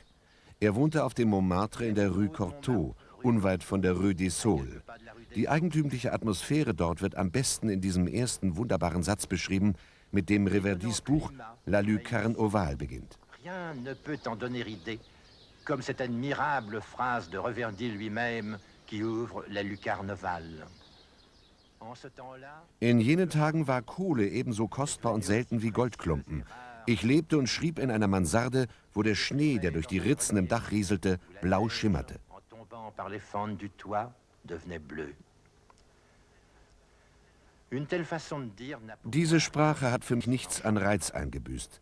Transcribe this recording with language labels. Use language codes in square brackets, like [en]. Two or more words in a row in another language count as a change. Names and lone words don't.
[de] Er wohnte auf dem Montmartre in der Rue Cortot, unweit von der Rue des Saules. Die eigentümliche Atmosphäre dort wird am besten in diesem ersten wunderbaren Satz beschrieben, mit dem Reverdys Buch La Lucarne Ovale beginnt. [fr] Rien ne peut en donner idée, comme cette admirable phrase de Reverdy lui-même qui ouvre La Lucarne Ovale. [de] In jenen Tagen war Kohle ebenso kostbar und selten wie Goldklumpen. Ich lebte und schrieb in einer Mansarde, wo der Schnee, der durch die Ritzen im Dach rieselte, blau schimmerte. Diese Sprache hat für mich nichts an Reiz eingebüßt.